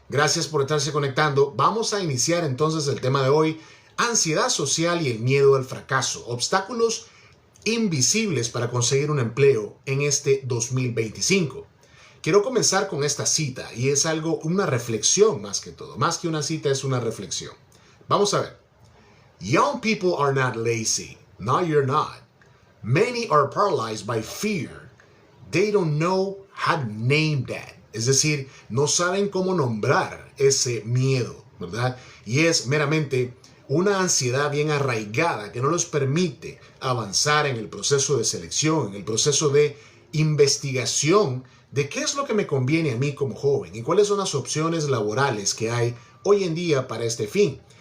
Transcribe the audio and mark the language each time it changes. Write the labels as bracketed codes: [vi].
[es] Gracias por estarse conectando. Vamos a iniciar entonces el tema de hoy, ansiedad social y el miedo al fracaso, obstáculos invisibles para conseguir un empleo en este 2025. Quiero comenzar con esta cita y es algo, una reflexión más que todo. Más que una cita, es una reflexión. Vamos a ver. [en] Young people are not lazy. No, you're not. Many are paralyzed by fear. They don't know how to name that. [es] Es decir, no saben cómo nombrar ese miedo, ¿verdad? Y es meramente una ansiedad bien arraigada que no les permite avanzar en el proceso de selección, en el proceso de investigación de qué es lo que me conviene a mí como joven y cuáles son las opciones laborales que hay hoy en día para este fin.